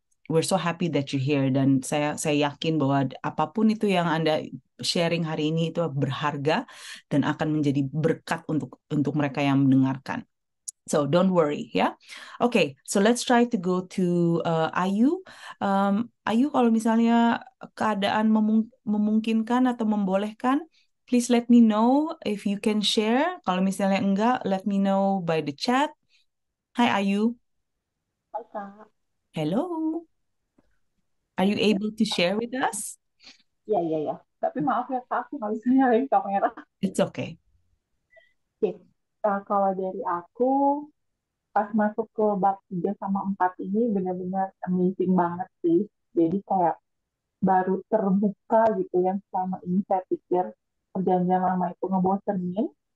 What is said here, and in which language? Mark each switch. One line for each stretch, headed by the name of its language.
English: We're so happy that you're here,
Indonesian: dan saya yakin bahwa apapun itu yang Anda sharing hari ini itu berharga dan akan menjadi berkat untuk mereka yang mendengarkan.
English: So don't worry ya. Okay, so let's try to go to Ayu. Ayu,
Indonesian: kalau misalnya keadaan memungkinkan atau membolehkan,
English: please let me know if you can share.
Indonesian: Kalau misalnya enggak,
English: let me know by the chat. Hi Ayu.
Indonesian: Hai Kak.
English: Hello. Are you able to share with us?
Indonesian: Iya, iya, iya. Tapi maaf ya Kak, aku nggak bisa nyalain kamera.
English: It's okay.
Indonesian: Oke. Kalau dari aku, pas masuk ke bab 3 sama 4 ini benar-benar amazing banget sih. Jadi kayak baru terbuka gitu yang selama ini saya pikir perjanjian lama itu ngebosenin.